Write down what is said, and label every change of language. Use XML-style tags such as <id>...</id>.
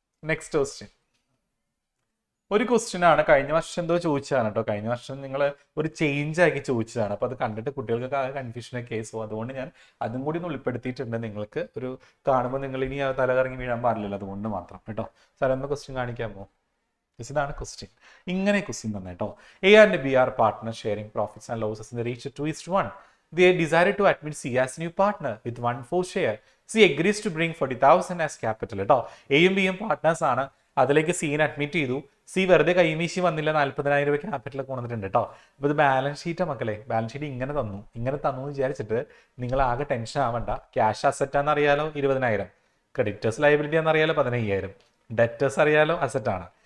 <ml>Next question. ഒരു question ആണ്, കഴിഞ്ഞ വർഷം എന്തോ ചോദിച്ചതാണ് കേട്ടോ. കഴിഞ്ഞ വർഷം നിങ്ങൾ ഒരു ചേഞ്ച് ആക്കി ചോദിച്ചതാണ്. അപ്പൊ അത് കണ്ടിട്ട് കുട്ടികൾക്ക് കൺഫ്യൂഷനൊക്കെ ആയി. സോ അതുകൊണ്ട് ഞാൻ അതും കൂടി ഒന്ന് ഉൾപ്പെടുത്തിയിട്ടുണ്ട്. നിങ്ങൾക്ക് ഒരു കാണുമ്പോൾ നിങ്ങൾ ഇനി തലകറങ്ങി വീഴാൻ പാടില്ലല്ലോ, അതുകൊണ്ട് മാത്രം കേട്ടോ. സാർ എന്ന ക്വസ്റ്റ്യൻ കാണിക്കാമോ? ഇതാണ് ക്വസ്റ്റ്യൻ. ഇങ്ങനെ ക്വസ്റ്റ്യൻ തന്നെ കേട്ടോ.</ml> <en>A and B are partners sharing profits and losses in the ratio 2:1. They decided to admit C as new partner with 1/4 share. C agrees to bring 40,000 as capital കേട്ടോ.</en> <ml>എയും ബിയും partners ആണ്. അതിലേക്ക് സീനെ admit ചെയ്തു. C വെറുതെ കൈവീശി വന്നില്ല, 40,000 രൂപ capital കൊണ്ടുവന്നിട്ടുണ്ട് കേട്ടോ. അപ്പൊ ഇത് ബാലൻസ് ഷീറ്റാ മക്കളെ. ബാലൻസ് ഷീറ്റ് ഇങ്ങനെ തന്നു എന്ന് വിചാരിച്ചിട്ട് നിങ്ങൾ ആകെ ടെൻഷൻ ആവണ്ട. ക്യാഷ് അസറ്റ് ആണെന്ന് അറിയാലോ 20,000, ക്രെഡിറ്റേഴ്സ് ലയബിലിറ്റി ആണെന്നറിയാലോ 15,000, ഡെറ്റേഴ്സ് അറിയാലോ അസറ്റ് ആണ്.</ml>